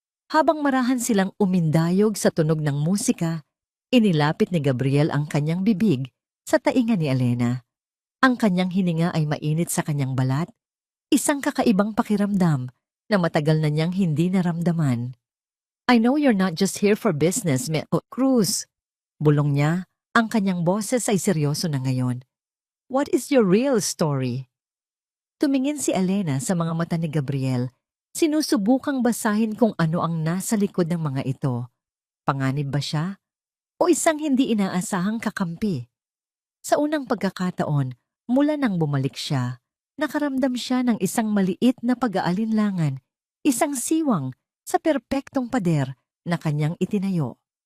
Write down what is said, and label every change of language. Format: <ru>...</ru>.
<tl>Habang marahan silang umindayog sa tunog ng musika, inilapit ni Gabriel ang kanyang bibig sa tainga ni Alena. Ang kanyang hininga ay mainit sa kanyang balat, isang kakaibang pakiramdam na matagal na niyang hindi naramdaman.</tl> <en>"I know you're not just here for business, Cruz."</en> <tl>Bulong niya, ang kanyang boses ay seryoso na ngayon.</tl> <en>"What is your real story?"</en> <tl>Tumingin si Alena sa mga mata ni Gabriel, sinusubukang basahin kung ano ang nasa likod ng mga ito. Panganib ba siya? O isang hindi inaasahang kakampi? Sa unang pagkakataon, mula nang bumalik siya, nakaramdam siya ng isang maliit na pag-aalinlangan, isang siwang sa perpektong pader na kanyang itinayo.</tl>